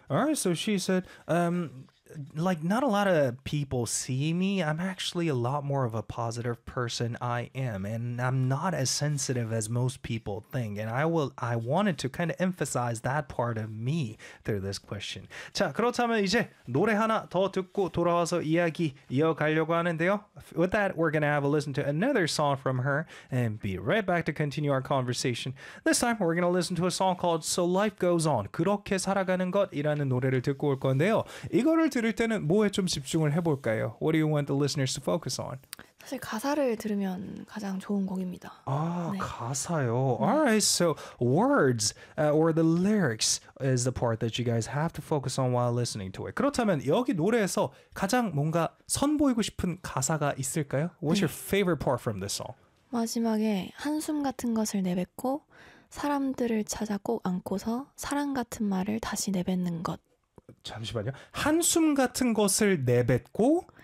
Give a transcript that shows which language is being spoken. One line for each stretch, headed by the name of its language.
English: All right. So she said, like not a lot of people see me. I'm actually a lot more of a positive person. I am, and I'm not as sensitive as most people think. And I wanted to kind of emphasize that part of me through this question.
Korean: 자, 그렇다면 이제 노래 하나 더 듣고 돌아와서 이야기 이어가려고 하는데요.
English: With that, we're gonna have a listen to another song from her and be right back to continue our conversation. This time, we're gonna listen to a song called "So Life Goes On."
Korean: 그렇게 살아가는 것이라는 노래를 듣고 올 건데요. 이거를 들을 때는 뭐에 좀 집중을 해볼까요?
English: What do you want the listeners to focus on?
Korean: 사실 가사를 들으면 가장 좋은 곡입니다. 아, 네. 가사요.
English: Alright, so words or the lyrics is the part that you guys have to focus on while listening to it.
Korean: 그렇다면 여기 노래에서 가장 뭔가 선보이고 싶은 가사가 있을까요?
English: What's your favorite part from this song?
Korean: 마지막에 한숨 같은 것을 내뱉고 사람들을 찾아 꼭 안고서 사랑 같은 말을 다시 내뱉는 것. 잠시만요. 한숨 같은 것을 내뱉고